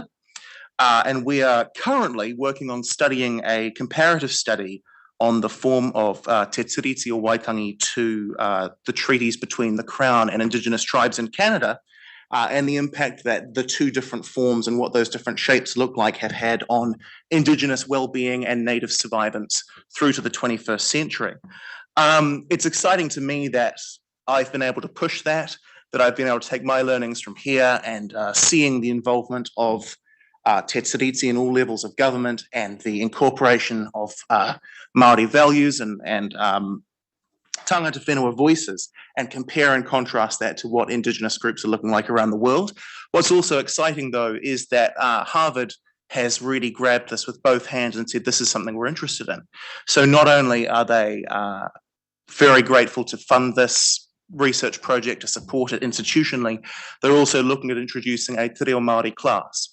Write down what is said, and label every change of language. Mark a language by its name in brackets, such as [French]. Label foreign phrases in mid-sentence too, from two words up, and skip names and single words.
[English] And we are currently working on studying a comparative study on the form of Te Tiriti o Waitangi to the treaties between the Crown and Indigenous tribes in Canada, and the impact that the two different forms and what those different shapes look like have had on Indigenous well-being and native survivance through to the 21st century. It's exciting to me that I've been able to push that I've been able to take my learnings from here and seeing the involvement of Te Tiriti in all levels of government and the incorporation of Māori values and [Māori] tangata whenua [English] voices, and compare and contrast that to what Indigenous groups are looking like around the world. What's also exciting, though, is that Harvard has really grabbed this with both hands and said, this is something we're interested in. So not only are they very grateful to fund this research project, to support it institutionally, they're also looking at introducing a [Māori] Te Reo Māori [English] class.